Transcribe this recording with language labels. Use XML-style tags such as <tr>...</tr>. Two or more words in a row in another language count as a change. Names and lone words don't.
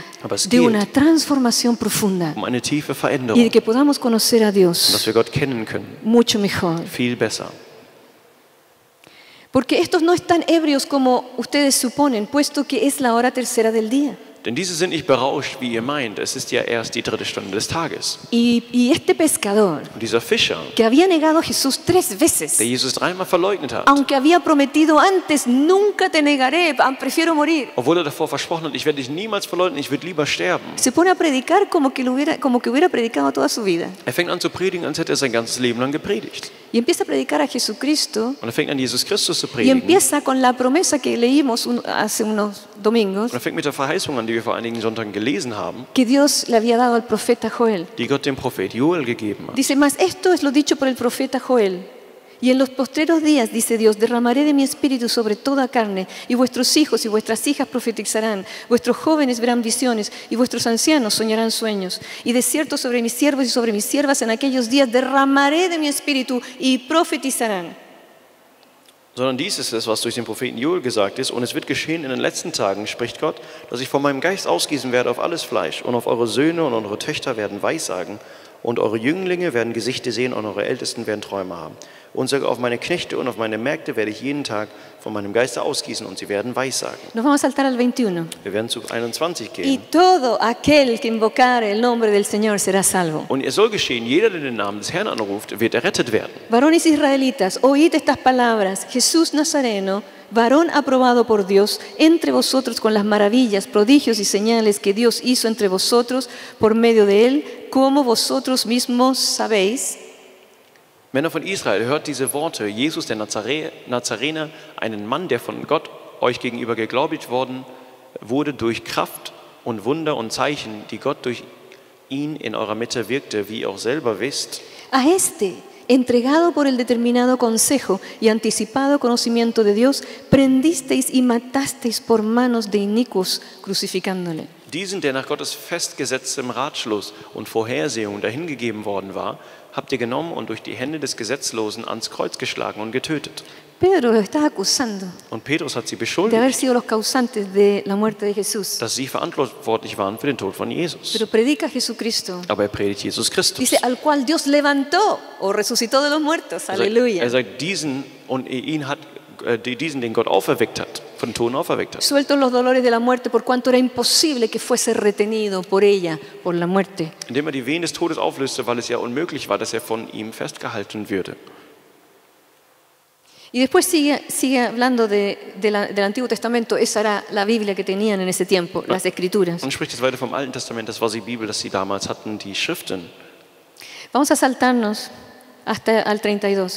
<de>Aber es</de> <es>de</es> <de>geht</de> <es>una transformación profunda</es> <de>um eine tiefe</de> <es>y de</es> <de>Veränderung,</de> <es>que podamos conocer a</es> <de>dass</de> <es>Dios</es> <de>wir Gott kennen können,</de> <es>mucho mejor.</es> <de>viel besser.</de> <es>Porque estos no están ebrios como ustedes suponen, puesto que es la hora tercera del día.</es> <de>Denn diese sind nicht berauscht, wie ihr meint. Es ist ja erst die 3. Stunde des Tages.</de> <es>Y este pescador,</es> <de>Und dieser Fischer,</de> <es>que había negado a Jesús 3 veces,</es> <de>der Jesus 3-mal verleugnet hat,</de> <es>aunque había prometido antes, nunca te negaré, prefiero morir,</es> <de>obwohl er davor versprochen hat, ich werde dich niemals verleugnen, ich würde lieber sterben.</de> <es>se pone a predicar como que hubiera predicado toda su vida.</es> <de>Er fängt an zu predigen, als hätte er sein ganzes Leben lang gepredigt.</de> <es>Y empieza a predicar a Jesucristo</es> <de>Und er fängt an, Jesus Christus zu</de> <es>y</es> <de>predigen.</de> <es>empieza con la promesa que leímos hace unos domingos,</es> <de>Und er fängt mit der Verheißung an, die wir vor einigen Sonntagen gelesen haben,</de> <es>que Dios le había dado al profeta Joel.</es> <de>die Gott dem Prophet Joel gegeben hat.</de> <es>Dice, mas esto es lo dicho por el profeta Joel. Y en los postreros días, dice Dios, derramaré de mi espíritu sobre toda carne, y vuestros hijos y vuestras hijas profetizarán, vuestros jóvenes verán visiones, y vuestros ancianos soñarán sueños. Y de cierto sobre mis siervos y sobre mis siervas en aquellos días derramaré de mi espíritu y profetizarán.</es> <de>Sondern dies ist es, was durch den Propheten Joel gesagt ist. Und es wird geschehen in den letzten Tagen, spricht Gott, dass ich von meinem Geist ausgießen werde auf alles Fleisch. Und auf eure Söhne und eure Töchter werden Weissagen. Und eure Jünglinge werden Gesichter sehen und eure Ältesten werden Träume haben. Und sogar auf meine Knechte und auf meine Mägde werde ich jeden Tag von meinem Geiste ausgießen und sie werden Weissagen.</de> <es>Nos vamos a saltar al 21.</es> <de>Wir werden zu 21</de> <es>Y</es> <de>gehen.</de> <es>todo aquel que invocare el nombre del Señor será salvo.</es> <de>Und es soll geschehen, jeder, der den Namen des Herrn anruft, wird errettet werden.</de> <es>Varones israelitas, oíd estas palabras. Jesús Nazareno, varón aprobado por Dios, entre vosotros con las maravillas, prodigios y señales que Dios hizo entre vosotros por medio de él, como vosotros mismos sabéis.</es> <de>Männer von Israel, hört diese Worte. Jesus, der Nazarener, einen Mann, der von Gott euch gegenüber geglaubigt worden wurde durch Kraft und Wunder und Zeichen, die Gott durch ihn in eurer Mitte wirkte, wie ihr auch selber wisst.</de> <es>A este, entregado por el determinado consejo y anticipado conocimiento de Dios, prendisteis y matasteis por manos de inicuos, crucificándole.</es> <de>Diesen, der nach Gottes festgesetztem Ratschluss und Vorhersehung dahingegeben worden war, habt ihr genommen und durch die Hände des Gesetzlosen ans Kreuz geschlagen und getötet.</de> <es>Pedro los está acusando</es> <de>Und Petrus hat sie</de> <es>de haber</es> <de>beschuldigt,</de> <es>sido los causantes de la muerte de Jesús.</es> <de>dass sie verantwortlich waren für den Tod von Jesus.</de> <es>Pero predica a Jesucristo.</es> <de>Aber er predigt Jesus Christus.</de> <es>Dice, al cual Dios levantó o resucitó de los muertos. Aleluya.</es> <de>Er sagt, diesen und ihn hat diesen, den Gott auferweckt hat, von den Toten auferweckt hat.</de> <es>Sueltos los dolores de la muerte por cuanto era imposible que fuese retenido por ella, por la muerte.</es> <de>Indem er die Wehen des Todes auflöste, weil es ja unmöglich war, dass er von ihm festgehalten würde.</de> <es>Y después sigue hablando del Antiguo Testamento. Esa era la Biblia que tenían en ese tiempo, las Escrituras.</es> <de>Und spricht jetzt weiter vom Alten Testament, das war die Bibel, das sie damals hatten, die Schriften.</de> <es>Vamos a saltarnos hasta al 32.</es>